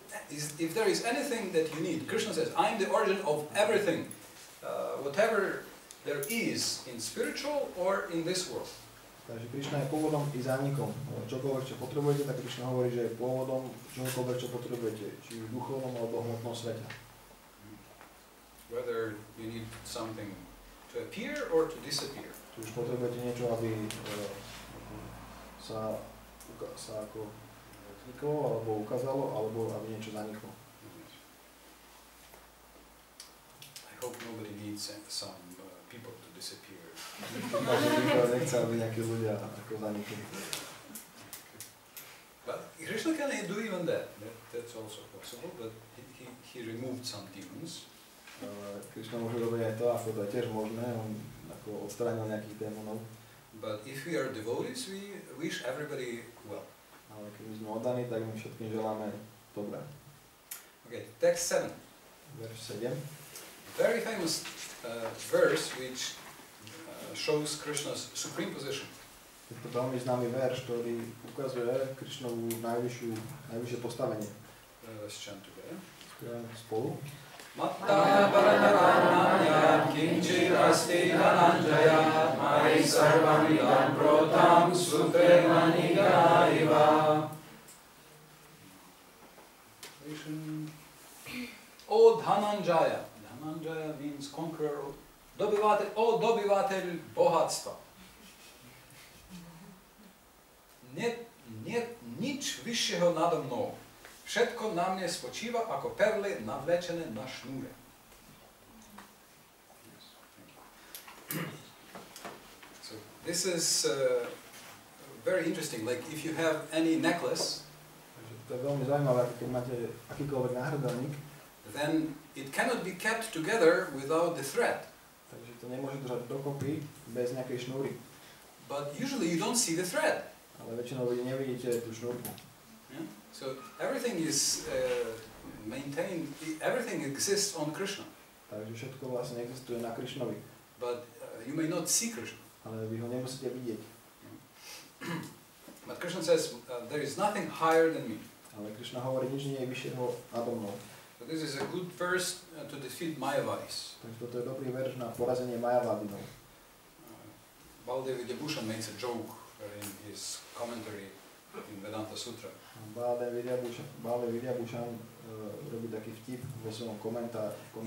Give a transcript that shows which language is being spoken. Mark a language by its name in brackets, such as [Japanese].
[English] If there is anything that you need, Krishna says, I am the origin of everything, whatever there is in spiritual or in this world. [Slovak] Takže Krišna je pôvodom i zánikom. Čokoľvek, čo potrebujete, tak Krišna hovorí, že je pôvodom čokoľvek, čo potrebujete, či v duchovnom alebo hmotnom svete. [English] Whether you need something to appear or to disappear. [Slovak] Či už potrebujete niečo, aby sa ako vzniklo, alebo ukázalo, alebo aby niečo zaniklo. [English] I hope nobody needs some people to disappear. [Slovak] Nechce, aby nejakí ľudia ako zanikli. [English] But Krishna can do even that. That's also possible, but he removed some demons. [Slovak] Krišna môže robiť aj to, ako to je tiež možné, on ako odstránil nejakých démonov. [English] But if we are devotees, we wish everybody well. [Slovak] Ale keď my sme oddaní, tak my všetkým želáme dobré. [English] Okay, text 7. [Slovak] Verš 7. [English] Very famous verse which shows Krishna's supreme position. [Slovak] Je to veľmi známy verš, ktorý ukazuje Krišnovu najvyššie postavenie. [English] Let's chant together. [Slovak] Spolu. [Sanskrit] Matta Pararananya Kinchit Asti Dhananjaya Mai Sarvam Idam Protam Sutre Maniga Iva. O Dhananjaya. [English] Dhananjaya means conqueror. [Slovak] Dobyvateľ bohatstva. Nie nič vyššieho nado mnou. Všetko na mne spočíva ako perly navlečené na šnúre. [English] So this is very interesting. Like if you have any necklace, [Slovak] to je veľmi zaujímavé, keď máte akýkoľvek náhrdelník, [English] then it cannot be kept together without the thread. [Slovak] Takže to nemôže držať dokopy bez nejakej šnúry. [English] But usually you don't see the thread. [Slovak] Ale väčšinou vy nevidíte tú šnúrku. [English] Yeah? So everything is maintained, everything exists on Krishna. [Slovak] Takže všetko vlastne existuje na Krišnovi. [English] But you may not see Krishna. [Slovak] Ale vy ho nemusíte vidieť. [English] But Krishna says, there is nothing higher than me. [Slovak] Ale Krišna hovorí, nič nie je vyššieho nado mnou. [English] So this is a good verse to defeat Mayavadis. [Slovak] Takže toto je dobrý verš na porazenie Mayavadinov. [English] Baldev Vidyabhushan makes a joke in his commentary in Vedanta Sutra. [Slovak] Baldev Vidyabhushan robí taký vtip vo svojom komentári.